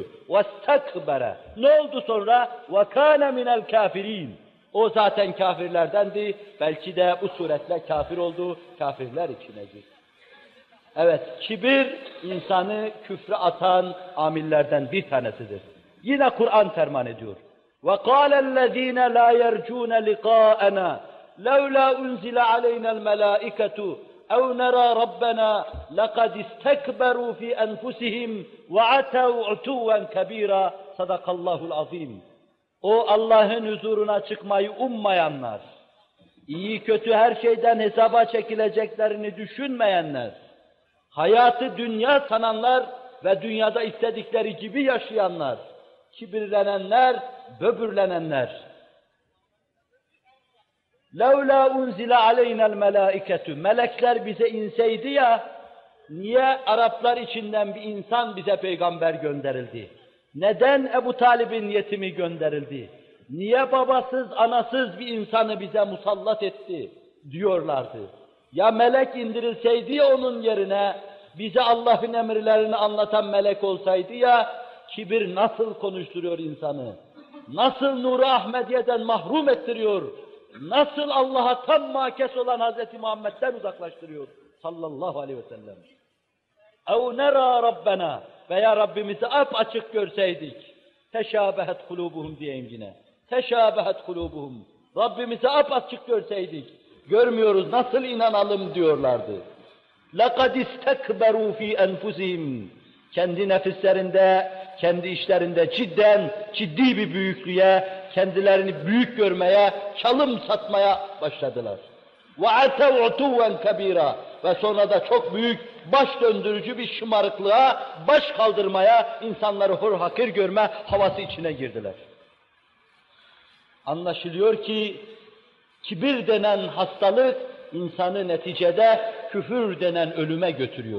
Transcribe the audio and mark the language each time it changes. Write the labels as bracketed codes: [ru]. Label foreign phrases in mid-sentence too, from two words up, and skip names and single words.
[ar] واستكبر. [tr] Ne oldu sonra? [ar] وكان من الكافرين. [tr] O zaten kafirlerdendi, belki de bu suretle kafir oldu, kafirler içine girdi. Evet, kibir insanı küfre atan amillerden bir tanesidir. Yine Kur'an ferman ediyor. [ar] وَقَالَ الَّذ۪ينَ لَا يَرْجُونَ لِقَاءَنَا لَوْلَا أُنْزِلَ عَلَيْنَا الْمَلَائِكَةُ اَوْ نَرَى رَبَّنَا لَقَدْ اسْتَكْبَرُوا فِي أَنْفُسِهِمْ وَعَتَوْا عُتُوًّا كَب۪يرًا صَدَقَ اللّٰهُ الْعَظ۪يمُ. [tr] O Allah'ın huzuruna çıkmayı ummayanlar, iyi kötü her şeyden hesaba çekileceklerini düşünmeyenler, hayatı dünya sananlar ve dünyada istedikleri gibi yaşayanlar, kibirlenenler, böbürlenenler. [ar] لَوْلَا اُنْزِلَ عَلَيْنَا الْمَلَائِكَةُ [tr] Melekler bize inseydi ya, niye Araplar içinden bir insan bize peygamber gönderildi? Neden Ebu Talib'in yetimi gönderildi? Niye babasız, anasız bir insanı bize musallat etti? Diyorlardı. Ya melek indirilseydi ya onun yerine, bize Allah'ın emirlerini anlatan melek olsaydı ya, kibir nasıl konuşturuyor insanı? Nasıl Nur-u Ahmediye'den mahrum ettiriyor? Nasıl Allah'a tam makes olan Hz. Muhammed'den uzaklaştırıyor? [ar] صلى الله عليه وسلم. اَوْ نَرَى رَبَّنَا [tr] Veya Rabbimizi apaçık görseydik. [ar] تشابهت قلوبهم [tr] diyeyim yine. [ar] تشابهت قلوبهم. [tr] Rabbimizi apaçık görseydik. Görmüyoruz, nasıl inanalım diyorlardı. [ar] لَقَدْ اسْتَكْبَرُوا ف۪ي أَنْفُسِهِمْ [tr] Kendi nefislerinde, kendi işlerinde ciddi bir büyüklüğe, kendilerini büyük görmeye, çalım satmaya başladılar. [ar] وَعَتَوْ عُتُوًّا كَب۪يرًا [tr] Ve sonra da çok büyük, baş döndürücü bir şımarıklığa, baş kaldırmaya, insanları hor hakir görme havası içine girdiler. Anlaşılıyor ki, kibir denen hastalık, insanı neticede küfür denen ölüme götürüyor.